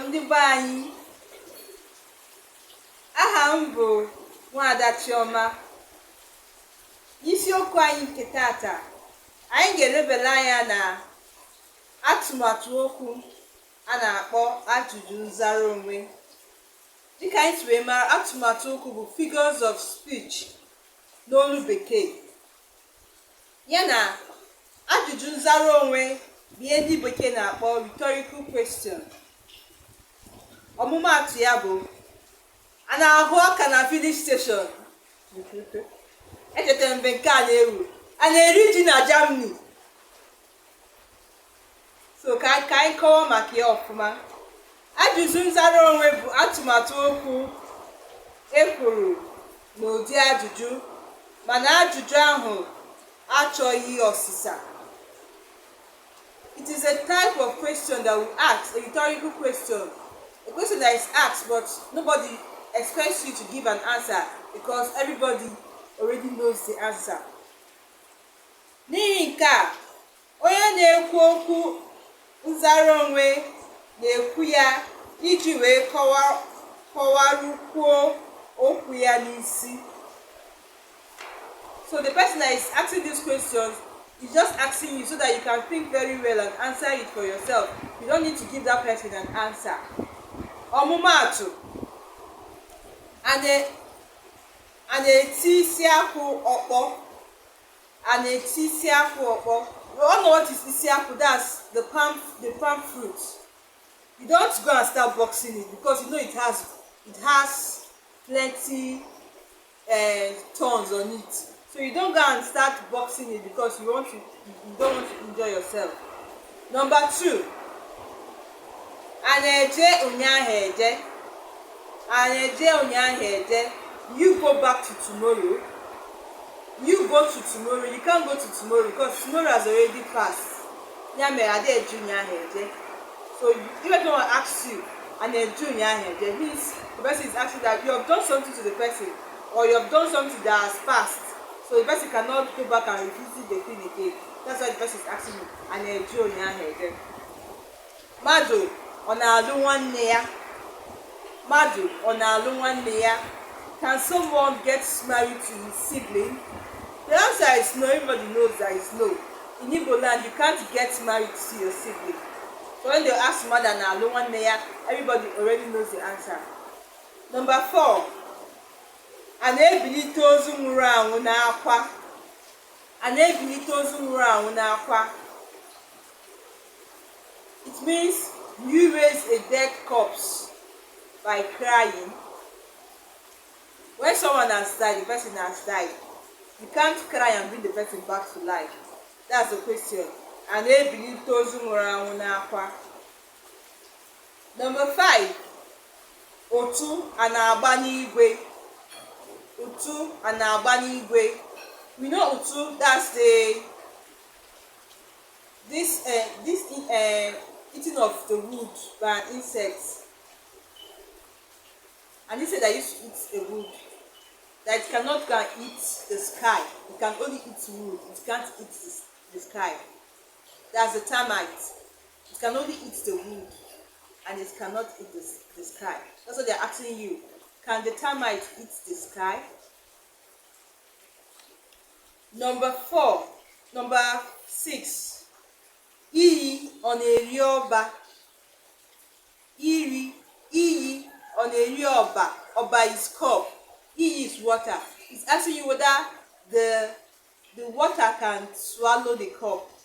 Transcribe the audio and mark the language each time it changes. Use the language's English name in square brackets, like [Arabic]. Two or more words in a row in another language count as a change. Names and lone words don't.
[Igbo] be anyị, aha m bụ Nwaada Chioma. Isiokwu anyị nke tata, anyị ga-elebara anya na atụmatụ okwu a na-akpọ ajụjụ nzara onwe. Dịka anyị si wee mara, atụmatụ okwu bụ [English] figures of speech [Igbo] n'olu bekee, ya na ajụjụ nzara onwe bụ ihe ndị bekee na-akpọ [English] rhetorical question. [Igbo] Ọmụmaatụ ya bụ, a na-ahụ ọka na [English] filling station. [Igbo] Echetara mgbe nke a na-ewu, a na-eri ji na Germany. So ka anyị kọwaa maka ya ọfụma. Ajụjụ nzara onwe bụ atụmatụ okwu ekwuru n'ụdị ajụjụ, mana ajụjụ ahụ achọghị ọsịsa. [English] It is a type of question that we ask, a rhetorical question. A question that is asked, but nobody expects you to give an answer because everybody already knows the answer. [Igbo] N'ihi nke a, onye na-ekwu okwu nzara onwe na-ekwu ya iji wee kọwarukwuo okwu ya n'isi. [English] So the person that is asking these questions is just asking you so that you can think very well and answer it for yourself. You don't need to give that person an answer. [Igbo] Ọmụmaatụ, a na-eti isi akwụ ọkpọ. A na-eti isi akwụ ọkpọ. [English] We all know what is [Igbo] isi akwụ. [English] That's the palm fruit. You don't go and start boxing it because you know it has plenty thorns on it. So you don't go and start boxing it because you don't want to enjoy yourself. [Igbo] Number 2, a na-eje ụnyaahụ eje. A na-eje ụnyaahụ eje. [English] You go back to tomorrow. You go to tomorrow. You can't go to tomorrow because tomorrow has already passed. [Igbo] Ya mere a na-eje ụnyaahụ eje. [English] So if anyone asks you, [Igbo] a na-eje ụnyaahụ eje, [English] means the person is asking that you have done something to the person, or you have done something that has passed. So the person cannot go back and revisit the thing again. That's why the person is asking you, [Igbo] a na-eje ụnyaahụ eje. Mmadụ ọ na-alụ nwanne ya? Mmadụ ọ na-alụ nwanne ya? [English] Can someone get married to his sibling? The answer is no. Everybody knows that it's no. In Igbo land, you can't get married to your sibling. So when they ask [Igbo] mmadụ na-alụ nwanne ya, [English] everybody already knows the answer. [Igbo] Number 4, a na-ebilite ozu nwụrụ anwụ n'akwa. A na-ebilite ozu nwụrụ anwụ n'akwa. [English] It means you raise a dead corpse by crying. When someone has died, the person has died. You can't cry and bring the person back to life. That's the question. [Igbo] A na-ebilite ozu nwụrụ anwụ n'akwa. Number 5, otu a na-agba n'igwe. Otu a na-agba n'igwe. [English] We know otu, that's this eating of the wood by insects. And he said that used to eat a wood, that it cannot go and eat the sky. It can only eat wood. It can't eat the sky. That's the termite. It can only eat the wood, and it cannot eat the sky. That's what they're asking you. Can the termite eat the sky? Number 6, [Igbo] iyi ọ na-eri ọba. Iyi ọ na-eri ọba. [English] Ọba is cup. Iyi is water. It's asking you whether the water can swallow the cup.